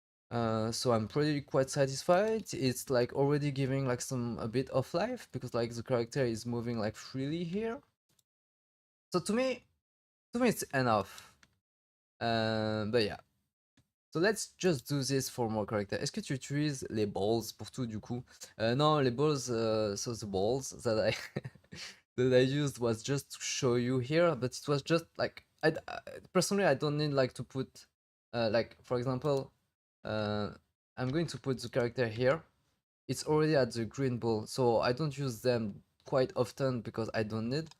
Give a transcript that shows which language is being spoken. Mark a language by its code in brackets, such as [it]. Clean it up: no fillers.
[en] So I'm pretty quite satisfied. It's like already giving like a bit of life because like the character is moving like freely here. So to me it's enough. But yeah. So let's just do this for more character. [fr] Est-ce que tu utilises les balls pour tout du coup? Non, les balls, [en] so the balls that I that I used was just to show you here, but it was just like personally I don't need like to put like for example, uh, I'm going to put the character here. It's already at the green ball, so I don't use them quite often because I don't need.